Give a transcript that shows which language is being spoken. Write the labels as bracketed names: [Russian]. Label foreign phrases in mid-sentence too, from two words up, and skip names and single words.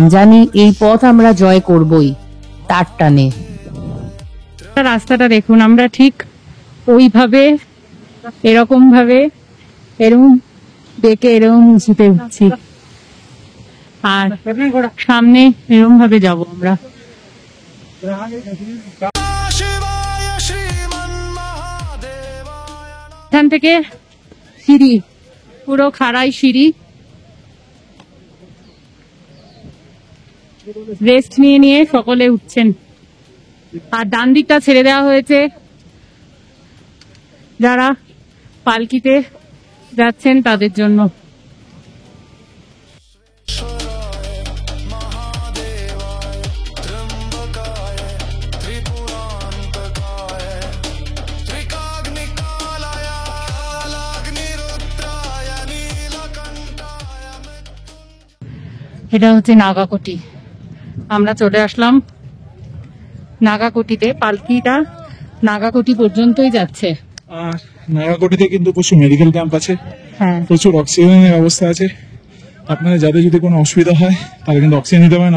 [Bangla] জানি এই পথ আমরা জয় করবই, তার টানে। রাস্তাটা দেখুন, আমরা ঠিক ওইভাবে এরকম বেঁকে এরকম উঁচুতে উঠছি, আর সামনে এরকম ভাবে যাবো আমরা। [Sanskrit] शिवाय श्रीमन्महादेवाय [Bangla] এখান থেকে সিঁড়ি, পুরো খাড়াই সিঁড়ি, রেস্ট নিয়ে নিয়ে সকলে উঠছেন। আর ডান দিকটা ছেড়ে দেওয়া হয়েছে যারা পালকিতে যাচ্ছেন তাদের জন্য। [Sanskrit] महादेवाय त्र्यम्बकाय त्रिपुरान्तकाय त्रिकाग्निकालाय कालाग्निरुद्राय नीलकण्ठाय [Bangla] এটা হচ্ছে নাগাকোটি। আমরা চলে আসলাম নাগাকোটিতে, পালকিটা নাগাকোটি পর্যন্তই যাচ্ছে। আর নাগাকোটিতে কিন্তু প্রচুর [English] medical camp [Bangla] আছে, হ্যাঁ প্রচুর অক্সিজেনের ব্যবস্থা আছে। আপনাদের যাদের যদি কোনো অসুবিধা হয় তাহলে কিন্তু অক্সিজেন নিতে পারেন।